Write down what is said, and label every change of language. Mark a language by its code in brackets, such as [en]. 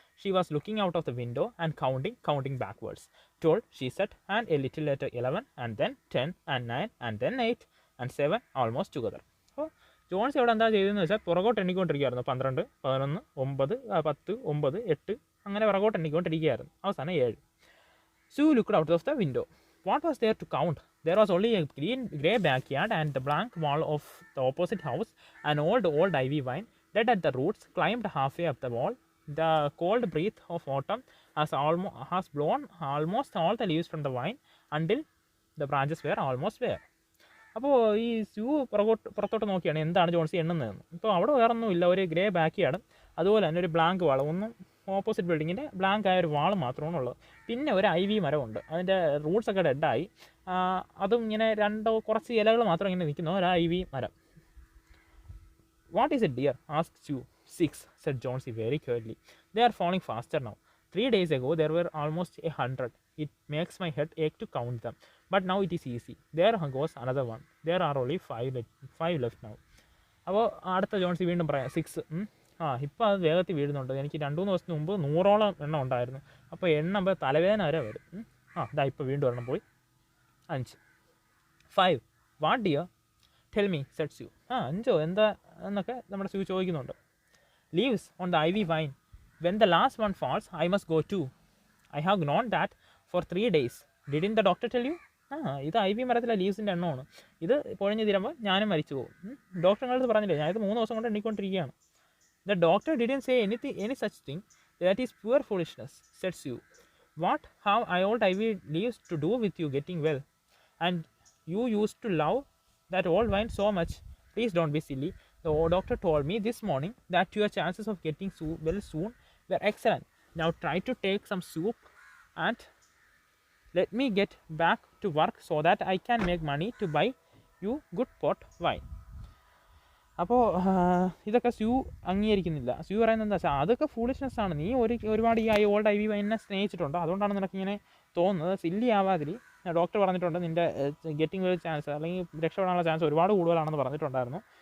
[en] She was looking out of the window and counting backwards. 12, she said, and a little later 11, and then 10, and 9, and then 8, and 7, almost together. [ml] അപ്പോൾ John's ഇവിടെ എന്താ ചെയ്തതെന്ന് വെച്ചാൽ പുറകോട്ട് എണ്ണിക്കൊണ്ടിരിക്കുകയായിരുന്നു. 12, 11, 9, 10, 9, 8 അങ്ങനെ പുറകോട്ട് എണ്ണിക്കൊണ്ടിരിക്കുകയായിരുന്നു. അവസാനം 7. [en] Sue looked out of the window. What was there to count? There was only a grey backyard and the blank wall of the opposite house, an old ivy vine, dead at the roots, climbed halfway up the wall. The cold breath of autumn has blown almost all the leaves from the vine until the branches were almost bare. [ml] അപ്പോൾ ഈ sue പുറത്തോട്ട് നോക്കിയാണ് എന്താണ് ജോൺസി എണ്ണുന്നതെന്ന്. ഇപ്പോൾ അവിടെ വേറൊന്നും ഇല്ല, ഒരു ഗ്രേ ബാക്കിയാണ്, അതുപോലെ തന്നെ ഒരു ബ്ലാങ്ക് വാൾ, ഒന്നും ഓപ്പോസിറ്റ് ബിൽഡിങ്ങിൻ്റെ ബ്ലാങ്ക് ആയ ഒരു വാൾ മാത്രമാണ് ഉള്ളത്. പിന്നെ ഒരു ഐവി മരമുണ്ട്, അതിൻ്റെ റൂട്ട്സൊക്കെ ഡെഡായി, അതും ഇങ്ങനെ കുറച്ച് ഇലകൾ മാത്രം ഇങ്ങനെ നിൽക്കുന്നു, ഒരു ഐവി മരം. [en] What is it, dear? asked Sue. 6, said Johnsy very quietly. They are falling faster now. 3 days ago there were almost 100. It makes my head ache to count them. But now it is easy. There goes another one. There are only 5 left now. [ml] അപ്പോൾ അടുത്ത ജോൺസി വീണ്ടും പറയാം 6. ഇപ്പോൾ അത് വേഗത്തിൽ വീഴുന്നുണ്ട്. എനിക്ക് 2-3 ദിവസത്തിന് മുമ്പ് 100ഓളം എണ്ണം ഉണ്ടായിരുന്നു. അപ്പോൾ എണ്ണുമ്പോൾ തലവേദന വരെ വരും. ഇതാ ഇപ്പോൾ വീണ്ടും എണ്ണം പോയി 5. 5. [en] What, dear? Tell me, said Sue. [ml] 5 എന്താ എന്നൊക്കെ നമ്മുടെ Sue ചോദിക്കുന്നുണ്ട്. [en] Leaves on the ivy vine. When the last one falls, I must go too. I have known that for 3 days. Didn't the doctor tell you? [ml] ഇത് IV മരത്തിലെ ലീവ്സിൻ്റെ എണ്ണമാണ്. ഇത് പൊഴിഞ്ഞ് തീരുമ്പോൾ ഞാനും മരിച്ചു പോകും. ഡോക്ടറുടെ പറഞ്ഞില്ലേ, ഞാനിത് 3 ദിവസം കൊണ്ട് എണ്ണിക്കൊണ്ടിരിക്കുകയാണ്. [en] The doctor didn't say any such thing. That is pure foolishness, said Sue. What have old ivy leaves to do with you getting well? And you used to love that old vine so much. Please don't be silly. The doctor told me this morning that your chances of getting well soon were excellent. Now try to take some soup and let me get back to work so that I can make money to buy you good pot wine. [ml] അപ്പോൾ ഇതൊക്കെ sue അംഗീകരിക്കുന്നില്ല. Sue പറയുന്നത് എന്താ വെച്ചാൽ അതൊക്കെ foolishness ആണ്. നീ ഒരുപാട് ഈ ഓൾഡ് ഐവി വൈനെ സ്നേഹിച്ചിട്ടുണ്ടോ, അതുകൊണ്ടാണ് നിനക്കിങ്ങനെ തോന്നുന്നത്. സില്ലി ആവാതിരി. ഡോക്ടർ പറഞ്ഞിട്ടുണ്ട് നിൻ്റെ ഗെറ്റിംഗ് വെൽ ചാൻസ് അല്ലെങ്കിൽ രക്ഷപ്പെടാനുള്ള ചാൻസ് ഒരുപാട് കൂടുതലാണെന്ന് പറഞ്ഞിട്ടുണ്ടായിരുന്നു.